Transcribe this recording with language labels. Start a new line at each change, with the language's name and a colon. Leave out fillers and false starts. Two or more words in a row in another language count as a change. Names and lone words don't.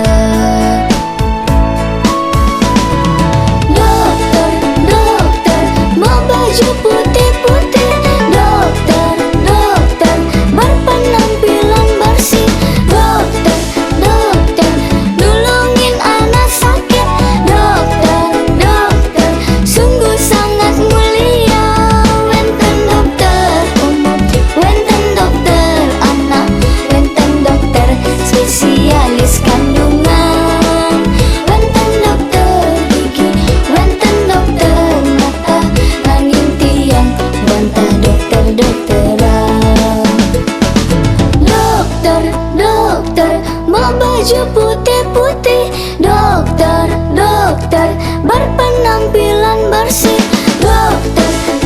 Indonesian: Dokter, dokter, mau baju putih-putih. Dokter, dokter, berpenampilan bersih. Dokter, dokter, nulungin anak sakit. Dokter, dokter, sungguh sangat mulia.
Balinese: Wenten dokter umum, wenten dokter anak, wenten dokter spesialis kandungan, wenten dokter gigi, wenten dokter mata, angin tiang, wantah dokter-dokteran.
Indonesian: Dokter, dokter, mau baju putih-putih. Dokter, dokter, berpenampilan bersih. Dokter,